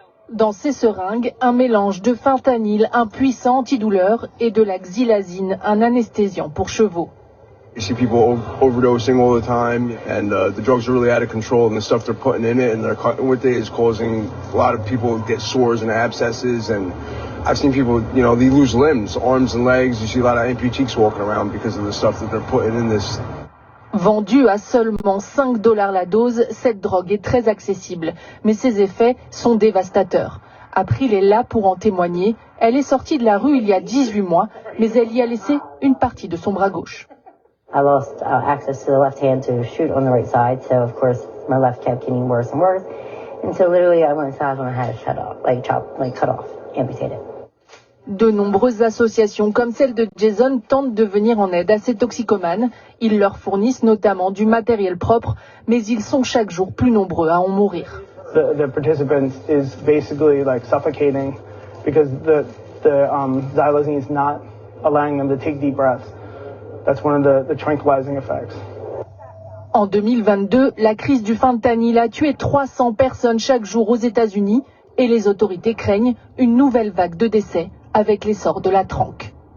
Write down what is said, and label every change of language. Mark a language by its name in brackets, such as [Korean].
[French] Dans ces seringues, un mélange de fentanyl, un puissant antidouleur, et de la xylazine, un anesthésiant pour chevaux. [English] You see people overdosing all the time, and the drugs are really out of control, and the stuff they're putting in it and they're cutting with it is causing a lot of people to get sores and abscesses. And I've seen people, you know, they lose limbs, arms and legs. You see a lot of amputees walking around because of the stuff that they're putting in this. [French] Vendue à seulement 5 $ la dose, cette drogue est très accessible, mais ses effets sont dévastateurs. April est là pour en témoigner. Elle est sortie de la rue il y a 18 mois, mais elle y a laissé une partie de son bras gauche. [English] I lost access to the left hand to shoot on the right side, so of course my left kept getting worse and worse. And so literally I went to the hospital and I had it cut off, cut off, amputated. [French] De nombreuses associations comme celle de Jason tentent de venir en aide à ces toxicomanes. Ils leur fournissent notamment du matériel propre, mais ils sont chaque jour plus nombreux à en mourir. [English] The participants is basically like suffocating because the xylazine is not allowing them to take deep breaths. That's one of the tranquilizing effects. [French] En 2022, la crise du fentanyl a tué 300 personnes chaque jour aux États-Unis et les autorités craignent une nouvelle vague de décès avec l'essor de la tranque.